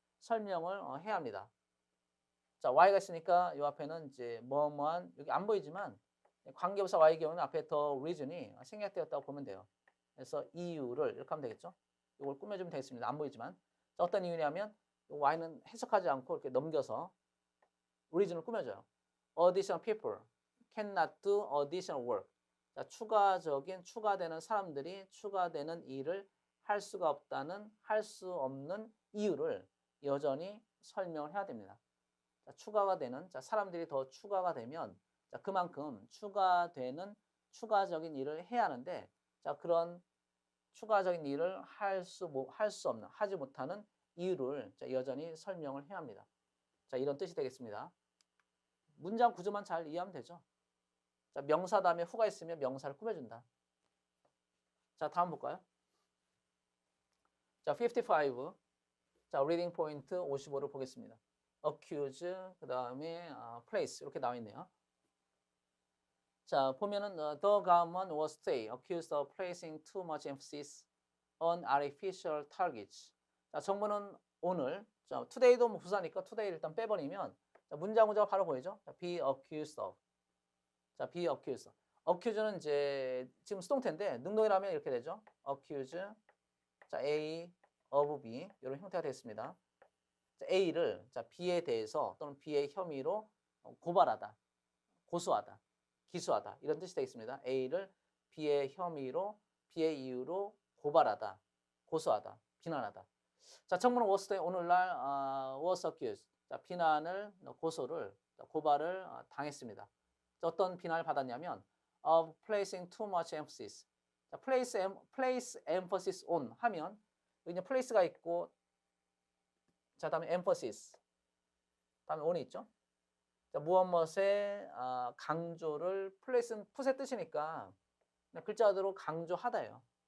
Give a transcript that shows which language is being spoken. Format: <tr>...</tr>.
<ko>설명을 해야 합니다. 자, y가 있으니까 이 앞에는 이제 뭐뭐한, 여기 안 보이지만 관계부사 y의 경우는 앞에 더 reason이 생략되었다고 보면 돼요. 그래서 이유를 이렇게 하면 되겠죠. 이걸 꾸며주면 되겠습니다. 안 보이지만. 자, 어떤 이유냐면 y는 해석하지 않고 이렇게 넘겨서 reason을 꾸며줘요.</ko> <en>Additional people cannot do additional work.</en> <ko>자, 추가되는 사람들이 추가되는 일을 할 수가 없다는, 할 수 없는 이유를 여전히 설명을 해야 됩니다. 자, 추가가 되는, 자, 사람들이 더 추가가 되면, 자, 그만큼 추가적인 일을 해야 하는데, 자, 그런 추가적인 일을 할 수 없는, 하지 못하는 이유를, 자, 여전히 설명을 해야 합니다. 자, 이런 뜻이 되겠습니다. 문장 구조만 잘 이해하면 되죠. 자, 명사 다음에 who가 있으면 명사를 꾸며준다. 자, 다음 볼까요? 자, 55. 자, 리딩 포인트 55를 보겠습니다. accuse, 그 다음에 place 이렇게 나와 있네요.</ko> <en>자, 보면은 the government was today accused of placing too much emphasis on artificial targets.</en> <ko>자, 정부는 오늘, 자, today도 뭐 부사니까 today를 일단 빼버리면, 자, 문장 구조가 바로 보이죠?</ko> <en>자, be accused of. 자, be accused.</en> <ko>accuse는 이제 지금 수동태인데 능동이라면 이렇게 되죠.</ko> <en>accuse.</en> <ko>자, A of B 이런 형태가 되겠습니다. 자, A를 자, B에 대해서 또는 B의 혐의로 고발하다, 고소하다, 기소하다 이런 뜻이 되겠습니다. A를 B의 혐의로, B의 이유로 고발하다, 고소하다, 비난하다. 자, 정부는</ko> <en>was today,</en> <ko>오늘날</ko> <en>was accused.</en> <ko>자, 비난을, 고발을 당했습니다. 자, 어떤 비난을 받았냐면</ko> <en>of placing too much emphasis.</en> <ko>자, place emphasis on 하면 여기 이제 place가 있고, 자, 다음에 emphasis, 다음에 on이 있죠. 자, 무엇에 강조를, place는 put의 뜻이니까 글자 그대로 강조하다예요.</ko>